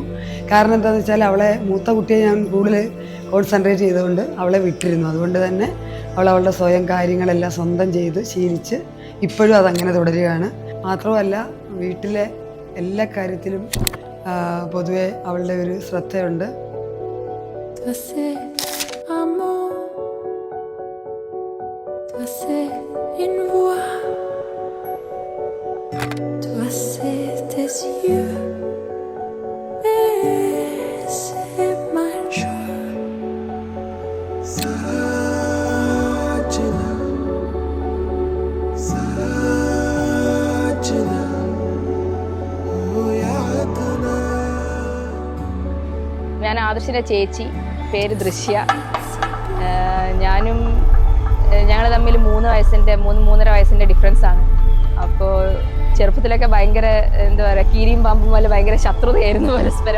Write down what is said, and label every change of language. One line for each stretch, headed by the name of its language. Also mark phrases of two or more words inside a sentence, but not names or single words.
Malayalam: കാരണം എന്താണെന്ന് വെച്ചാൽ അവളെ മൂത്ത കുട്ടിയെ ഞാൻ കൂടുതൽ കോൺസെൻട്രേറ്റ് ചെയ്തുകൊണ്ട് അവളെ വിട്ടിരുന്നു. അതുകൊണ്ട് തന്നെ അവളുടെ സ്വയം കാര്യങ്ങളെല്ലാം സ്വന്തം ചെയ്ത് ശീലിച്ച് ഇപ്പോഴും അതങ്ങനെ തുടരുകയാണ്. മാത്രമല്ല വീട്ടിലെ എല്ലാ കാര്യത്തിലും പൊതുവെ അവളുടെ ഒരു ശ്രദ്ധയുണ്ട്.
French: Une voix, toi c'est tes yeux, et c'est ma joie.
Hindi: Sajna, Sajna, oh yaadna.
Malayalam: ഞാൻ ആദർശിൻ്റെ ചേച്ചി, പേര് ദൃശ്യ. ഞങ്ങൾ തമ്മിൽ 3-3.5 വയസ്സിൻ്റെ ഡിഫറൻസാണ്. അപ്പോൾ ചെറുപ്പത്തിലൊക്കെ ഭയങ്കര എന്താ പറയുക, കീരിയും പാമ്പും പോലെ ഭയങ്കര ശത്രുതയായിരുന്നു പരസ്പരം.